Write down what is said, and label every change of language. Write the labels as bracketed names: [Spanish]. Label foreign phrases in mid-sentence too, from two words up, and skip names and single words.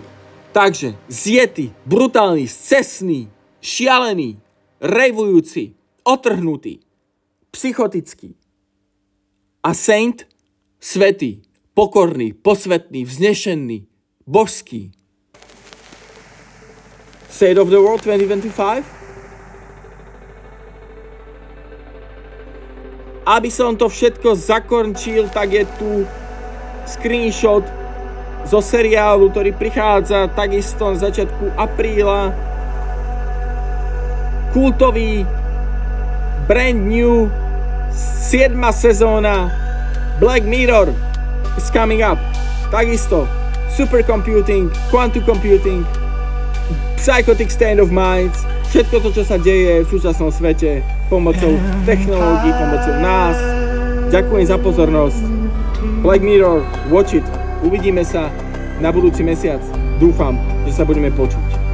[Slovak] Takže zjetý, brutálny, scesný, šialený, rejvujúci, otrhnutý, psychotický. A Saint, svätý, pokorný, posvetný, vznešený, božský. State of the World 2025. Aby som to všetko zakončil, tak je tu screenshot zo seriálu, ktorý prichádza takisto na začiatku apríla. Kultový, [English] brand new, [Slovak] 7. [English] sezóna Black Mirror is coming up. Takisto supercomputing, quantum computing, psychotic state of minds, [Slovak] všetko to, čo sa deje v súčasnom svete pomocou technológií, pomocou nás. Ďakujem za pozornosť. [English] Black Mirror, watch it. [Slovak] Uvidíme sa na budúci mesiac. Dúfam, že sa budeme počuť.